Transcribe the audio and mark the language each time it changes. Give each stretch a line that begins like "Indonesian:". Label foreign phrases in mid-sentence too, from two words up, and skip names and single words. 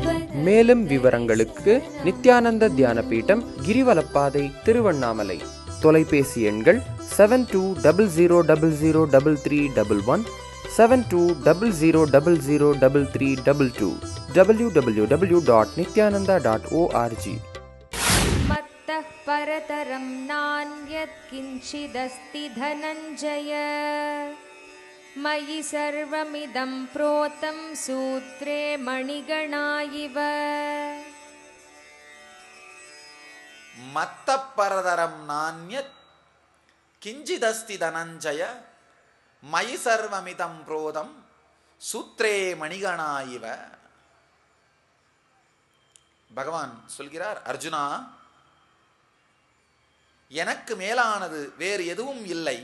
Tamil: மேலும் விவரங்களுக்கு நித்யானந்த தியான பீடம், கிரிவலப்பாதை, திருவண்ணாமலை. தொலைபேசி எண்கள் 7200003311, 7200003322, www.nityananda.org.
Sanskrit: मत्तः परतरं नान्यत् किञ्चिदस्ति धनञ्जय, मयि सर्वमिदं प्रोतं सूत्रे मणिगणा इव. मत्तः परतरं नान्यत् किञ्चिदस्ति धनञ्जय मयि सर्वमिदं प्रोतं सूत्रे मणिगणा इव.
Tamil: பகவான் சொல்கிறார், அர்ஜுனா, எனக்கு மேலானது வேறு எதுவும் இல்லை.